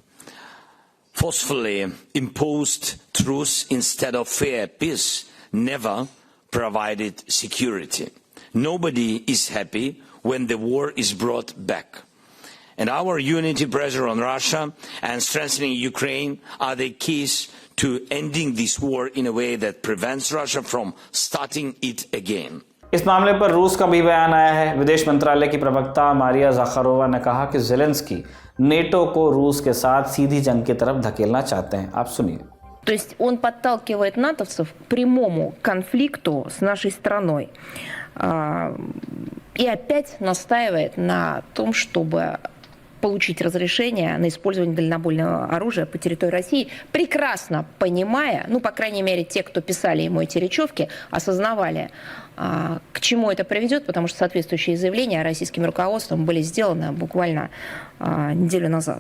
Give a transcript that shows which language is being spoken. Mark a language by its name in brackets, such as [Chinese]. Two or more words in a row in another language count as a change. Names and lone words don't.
[English] Forcefully imposed truce instead of fair peace never provided security. Nobody is happy when the war is brought back. And our unity pressure on Russia and strengthening Ukraine are the keys to ending this war in a way that prevents Russia from starting it again. [Hindi] इस मामले पर रूस का भी बयान आया है। विदेश मंत्रालय की प्रवक्ता मारिया ज़ाखारोवा ने कहा कि ज़ेलेंस्की नेटो को रूस के साथ सीधी जंग की तरफ धकेलना चाहते हैं। आप सुनिए। [Russian] То есть он подталкивает натовцев к прямому конфликту с нашей страной. и опять настаивает на том, чтобы получить разрешение на использование дальнобойного оружия по территории России, прекрасно понимая, ну, по крайней мере, те, кто писали ему эти речевки, осознавали, к чему это приведет, потому что соответствующие заявления российским руководством были сделаны буквально неделю назад.